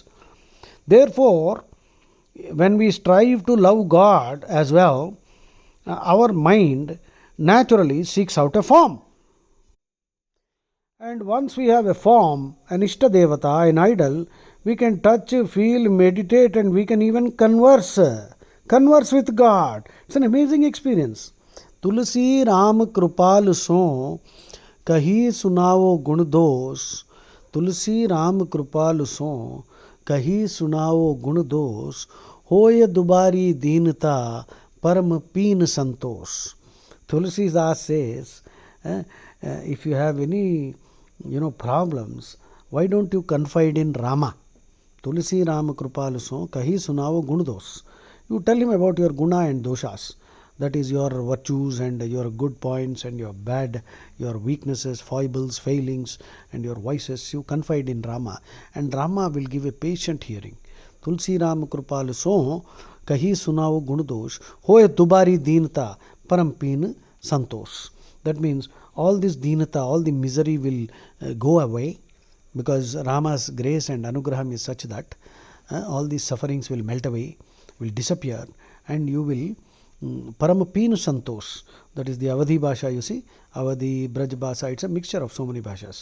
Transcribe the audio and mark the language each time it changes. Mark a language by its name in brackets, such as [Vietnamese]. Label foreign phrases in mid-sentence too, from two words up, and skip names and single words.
[English] Therefore, when we strive to love God as well, our mind naturally seeks out a form. And once we have a form, an Ishta Devata, an idol, we can touch, feel, meditate, and we can even converse with God. It's an amazing experience. [Awadhi] तुलसी राम कृपाल सो कहि सुनाओ गुन दोस. तुलसी राम कृपाल सो कहि सुनाओ गुन दोस. होय दूबरी दीनता परम पीन संतोष. [English] Tulsi Das says, if you have any problems, why don't you confide in Rama? [Awadhi] तुलसी राम कृपाल सो कहि सुनाओ गुन दोस. [English] You tell him about your guna and doshas. That is your virtues and your good points and your weaknesses, foibles, failings and your vices. You confide in Rama and Rama will give a patient hearing. [Awadhi] तुलसी राम कृपाल सो कहि सुनाओ गुनदोष होय दूबरी दीनता परमपीन संतोष. [English] That means all this deenata, all the misery will go away because Rama's grace and anugraham is such that all these sufferings will melt away, will disappear, and you will [Awadhi] परमपीन संतोष. [English] That is the Avadhi Bhasha, you see. Avadhi, Braj Bhasha, it's a mixture of so many bhashas.